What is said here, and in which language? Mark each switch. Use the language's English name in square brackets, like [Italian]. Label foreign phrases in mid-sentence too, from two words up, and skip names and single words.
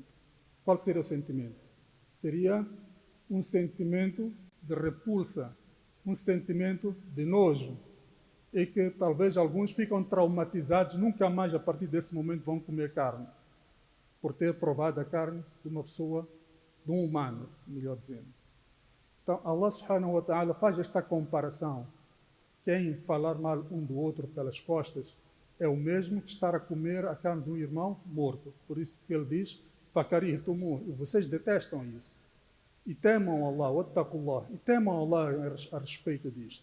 [Portuguese] Qual seria o sentimento? Seria um sentimento de repulsa, um sentimento de nojo, e que talvez alguns ficam traumatizados, nunca mais a partir desse momento vão comer carne, por ter provado a carne de uma pessoa, de um humano, melhor dizendo. Então, Allah [Arabic] سبحانه وتعالى [Portuguese] faz esta comparação. Quem falar mal um do outro pelas costas é o mesmo que estar a comer a carne de um irmão morto. Por isso que ele diz, fakarihtumu, e vocês detestam isso. E temam Allah, wattaqullah, e temam Allah a respeito disto.